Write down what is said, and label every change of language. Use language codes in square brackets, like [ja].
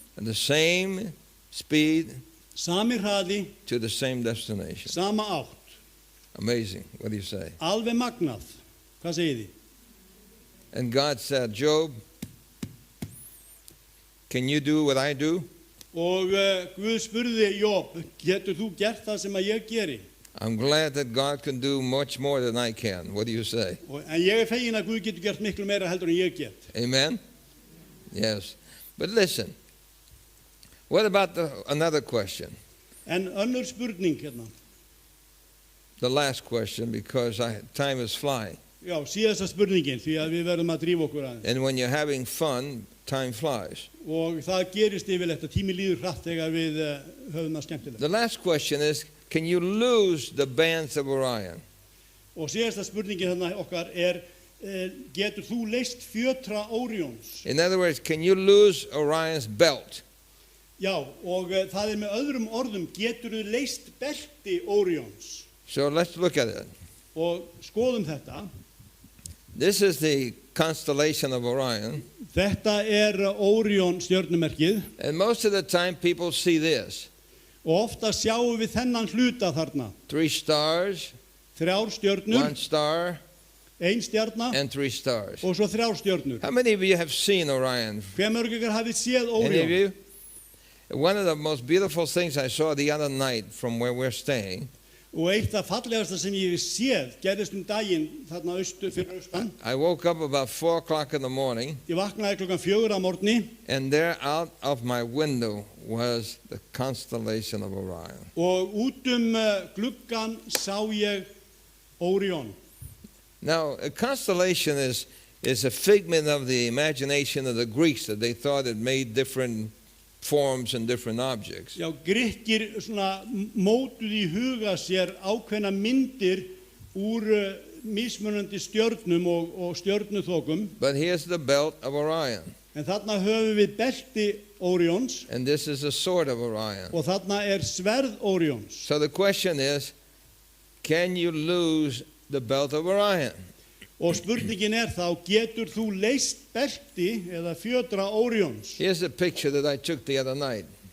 [en] at the same speed [is] sami hraði, [en] to the same destination. [is] sama átt. [en] Amazing. What do you say? [is] Alveg magnað. Hvað segið þið? [en] And God said, Job, can you do what I do? [is] Og Guð spurði Job, getur þú gert það sem að ég geri? [en] I'm glad that God can do much more than I can. What do you say? [is] En ég fegin að Guð getur gert miklu meira heldur en ég get. [en] Amen? Yes. But listen, what about another question? [is] En önnur spurning hérna. [en] The last question, because time is flying. [is] Já, síðasta spurningin, því að við verðum að drífa okkur aðeins. [en] And when you're having fun, time flies. [is] Og það gerist yfirleitt að tími líður hratt þegar við höfum það skemmtilegt. [en] The last question is, can you lose the bands of Orion? [is] Og síðasta spurningin hérna okkar getur þú leyst fjötra Óríons? [en] In other words, can you lose Orion's belt? [is] Já, og það með öðrum orðum, getur þú leyst belti Óríons? [en] So let's look at it. [is] og skoðum þetta. [en] This is the constellation of Orion. [is] Þetta Órion stjörnumerkið [en] And most of the time people see this. [is] og ofta sjáum við þennan hluta þarna. [en] 3 stars, [is] 3 stjörnur, [en] 1 star, [is] 1 stjarna [en] and 3 stars. [is] og svo 3 stjörnur. [en] How many of you have seen Orion? [is] Hver mörg ykkur hafið séð [en] Any of [is] Órion? [en] you? One of the most beautiful things I saw the other night from where we're staying, [is] Og eitt af fallegasta sem ég hef séð gerðist daginn þarna fyrir austan. [en] I woke up about 4 o'clock in the morning, [is] Ég vaknaði klukkan 4 að morgni [en] and there out of my window was the constellation of Orion. [is] og út gluggan sá ég Órion. [en] Now, a constellation is a figment of the imagination of the Greeks that they thought it made different forms and different objects. [is] Já, Grikkir svona mótuð í huga sér ákveðna myndir úr mismunandi stjörnum og stjörnuþokum. [en] But here's the belt of Orion, [is] En þarna höfum við belti Órions [en] and this is a sword of Orion. [is] og þarna sverð Órions. [en] So the question is, can you lose the belt of Orion? [is] Og spurningin þá, getur þú leyst belti eða fjötra Órions? [en] Here's a picture that I took the other night